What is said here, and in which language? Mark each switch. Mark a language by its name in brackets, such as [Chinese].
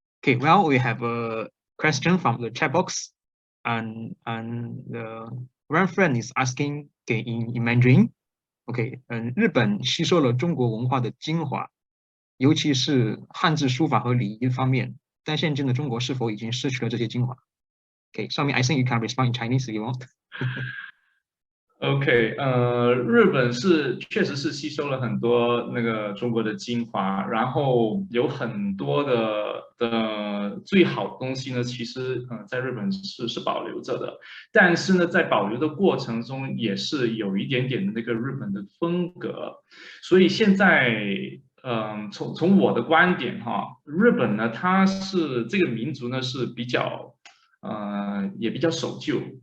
[English] Okay, well, we have a question from the chat box, and the reference is asking, okay, in Mandarin, okay, [Chinese] 日本吸收了中国文化的精华，尤其是汉字书法和礼仪方面，但现今的中国是否已经失去了这些精华？ [English] Okay, Xiaoming, I think you can respond in Chinese if you want. [Chinese] OK， 日本确实是吸收了很多那个中国的精华，然后有很多的最好的东西呢，其实在日本是保留着的，但是呢，在保留的过程中也是有一点点的那个日本的风格，所以现在从我的观点哈，日本呢，它是这个民族呢是比较也比较守旧。